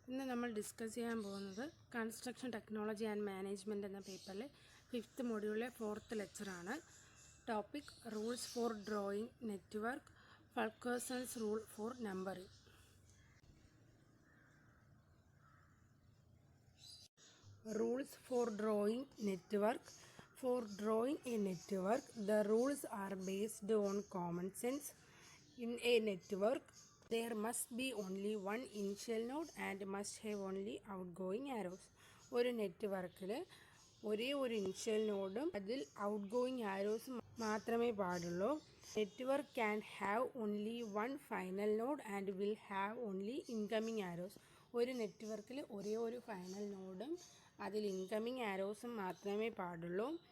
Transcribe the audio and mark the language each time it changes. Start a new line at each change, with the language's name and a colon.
Malayalam: നമ്മൾ ഡിസ്കസ് ചെയ്യാൻ പോകുന്നത് കൺസ്ട്രക്ഷൻ ടെക്നോളജി ആൻഡ് മാനേജ്മെൻറ്റ് എന്ന പേപ്പറിലെ 5th മൊഡ്യൂളിലെ 4th ലെക്ചറാണ്.
English: Topic rules for drawing network, Fulkerson's rule for numbering. Rules for drawing network. For drawing a network, the rules are based on common sense. In a network, there must be only one initial node and must have only outgoing arrows.
Malayalam: ഒരു നെറ്റ്വർക്കിൽ ഒരേ ഒരു initial നോഡും അതിൽ outgoing ആരോസും മാത്രമേ പാടുള്ളൂ.
English: Network can have only one final node and will have only incoming arrows.
Malayalam: ഒരു നെറ്റ്വർക്കിൽ ഒരേ ഒരു ഫൈനൽ നോഡും അതിൽ ഇൻകമിങ് ആരോസും മാത്രമേ പാടുള്ളൂ.